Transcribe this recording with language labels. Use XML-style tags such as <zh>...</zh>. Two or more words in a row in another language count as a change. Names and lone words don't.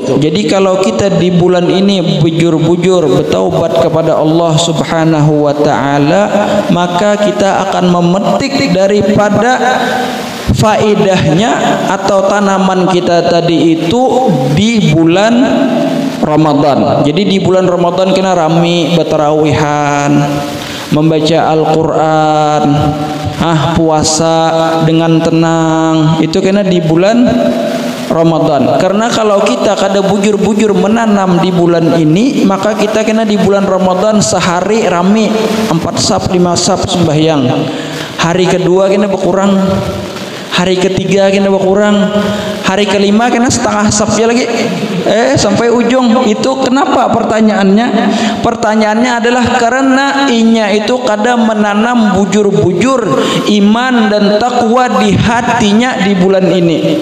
<id>Jadi kalau kita di bulan ini bujur-bujur bertaubat kepada Allah</id> <ar>سبحانه وتعالى,</ar> <id>maka kita akan memetik daripada faedahnya atau tanaman kita tadi itu di bulan Ramadan. Jadi di bulan Ramadan kena rami bertarawihan, membaca Al-Quran, puasa dengan tenang, itu kena di bulan Ramadan. Karena kalau kita kada bujur-bujur menanam di bulan ini, maka kita kena di bulan Ramadan sehari rami 4 saf 5 saf sembahyang. Hari kedua kena berkurang, hari ketiga kena berkurang, hari kelima kena setengah safnya lagi, sampai ujung. Itu kenapa pertanyaannya? Pertanyaannya adalah karena inya itu kadang menanam bujur-bujur iman dan takwa di hatinya di bulan ini.</id>